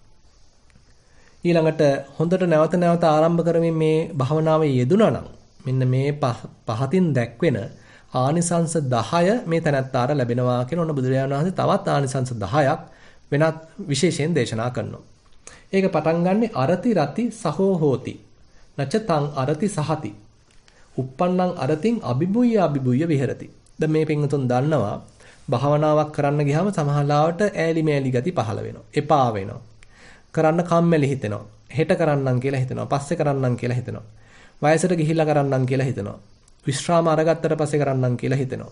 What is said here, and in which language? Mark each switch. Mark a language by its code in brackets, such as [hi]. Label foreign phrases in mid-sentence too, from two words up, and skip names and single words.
[si] ඊළඟට හොඳට නැවත නැවත ආරම්භ කරමින් මේ භාවනාවේ යෙදුණා නම් මෙන්න මේ පහතින් දැක්වෙන ආනිසංස 10 මේ තැනත්තාට ලැබෙනවා කියන ඔන්න බුදුරජාණන් වහන්සේ තවත් ආනිසංස 10ක් වෙනත් විශේෂයෙන් දේශනා කරනවා. ඒක පටන් ගන්නෙ [pi] අරති රති සහෝ හෝති. නචතං අරති සහති. uppannං අරතින් අබිබුය්‍ය විහෙරති. [si] දැන් මේ පින්වතුන් දන්නවා භාවනාවක් කරන්න ගියාම සමහරවිට ඈලි මෑලි ගති පහළ වෙනවා. එපා වෙනවා. කරන්න කම්මැලි හිතෙනවා. හෙට කරන්නම් කියලා හිතෙනවා. පස්සේ කරන්නම් කියලා හිතෙනවා. වයසට ගිහිල්ලා කරන්නම් කියලා හිතෙනවා. විශ්‍රාම අරගත්තට පස්සේ කරන්නම් කියලා හිතෙනවා.